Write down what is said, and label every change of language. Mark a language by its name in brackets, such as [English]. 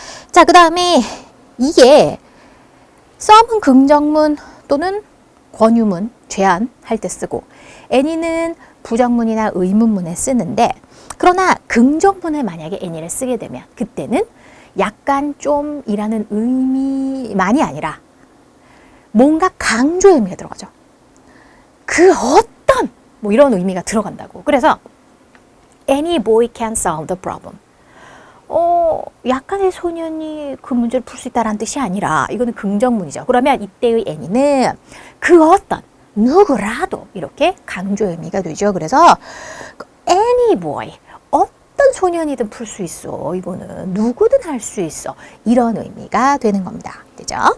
[Korean] 자, 그 다음에 이게 some은 긍정문 또는 권유문, 제안할 때 쓰고 any는 부정문이나 의문문에 쓰는데 그러나 긍정문을 만약에 any를 쓰게 되면 그때는 약간 좀 이라는 의미만이 아니라 뭔가 강조의 의미가 들어가죠. 그 어떤 뭐 이런 의미가 들어간다고. [English] 그래서 any boy can solve the problem. [Korean] 약간의 소년이 그 문제를 풀 수 있다는 뜻이 아니라 이거는 긍정문이죠. 그러면 이때의 any는 그 어떤 누구라도 이렇게 강조의 의미가 되죠. 그래서 any boy 어떤 소년이든 풀 수 있어. 이거는 누구든 할 수 있어. 이런 의미가 되는 겁니다. 되죠?